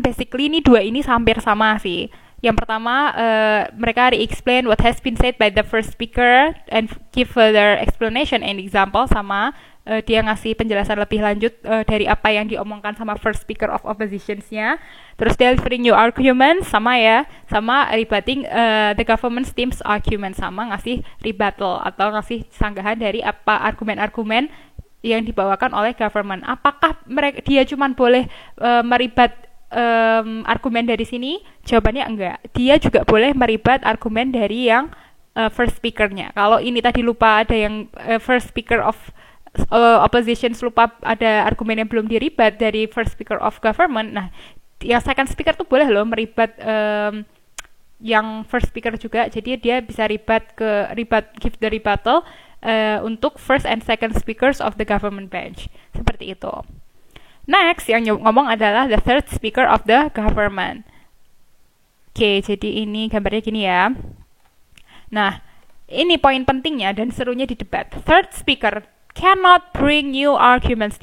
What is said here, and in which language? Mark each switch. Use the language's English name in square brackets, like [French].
[Indonesian] Basically ini dua ini hampir sama sih. Yang pertama, mereka [English] re-explain what has been said by the first speaker and give further explanation and example sama [Indonesian] dia ngasih penjelasan lebih lanjut dari apa yang diomongkan sama first speaker of oppositions-nya. Terus [English] delivering your argument [Indonesian] sama ya, sama [English] rebutting the government team's argument, [Indonesian] sama ngasih rebuttal atau ngasih sanggahan dari apa argumen-argumen yang dibawakan oleh government. Apakah dia cuma boleh meribat argumen dari sini? Jawabannya enggak. Dia juga boleh meribat argumen dari yang first speaker-nya. Kalau ini tadi lupa ada yang first speaker of opposition lupa ada argumen yang belum diribat dari first speaker of government. Nah, yang second speaker tuh boleh loh meribat yang first speaker juga. Jadi dia bisa [English] give the rebuttal [Indonesian] untuk first and second speakers of the government bench. Seperti itu. [English] Next, yang ngomong adalah the third speaker of the government. [Indonesian] Oke, jadi ini gambarnya gini ya. Nah, ini poin pentingnya dan serunya di debat. [English] Third speaker cannot bring new arguments.